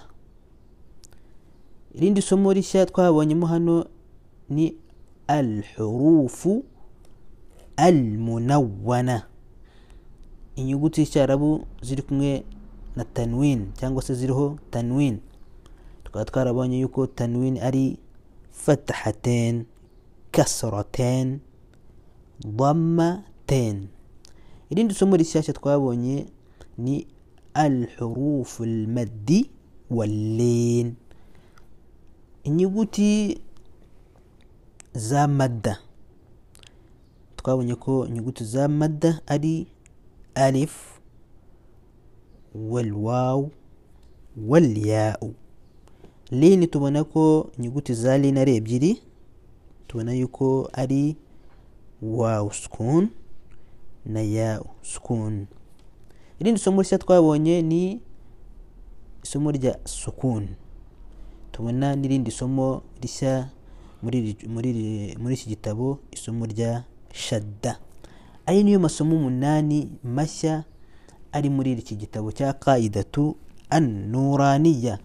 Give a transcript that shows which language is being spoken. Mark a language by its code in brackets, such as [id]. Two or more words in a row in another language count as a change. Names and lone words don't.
[rw] Irindi somo rishya twabonyemo hano ni [ar] الحروف المنونة, [rw] inyuguti z'icyarabu ziri kumwe na tanwin cyangwa se ziriho tanwin. Tukaba twarabonye yuko tanwin ari [ar] فتحتين، كسرتين، ضمتين. [rw] Irindi somo rishyashya twabonye ni [ar] الحروف المد واللين, [rw] inyuguti za madda. Twabonye ko inyuguti za madda ari [ar] ألف والواو والياء. [rw] Lini tubona ko inyuguti za lin ari ebyiri, tubona yuko ari [ar] واو سكون [rw] na [ar] ياء سكون. [rw] Irindi somo rishya twabonye ni isomo rya sukun. Tubona n'irindi somo rishya muri iki gitabo, isomo rya shadda. Ayo niyo masomo 8 mashya ari muri iki gitabo cya Qaidatu an-Nuraniyya.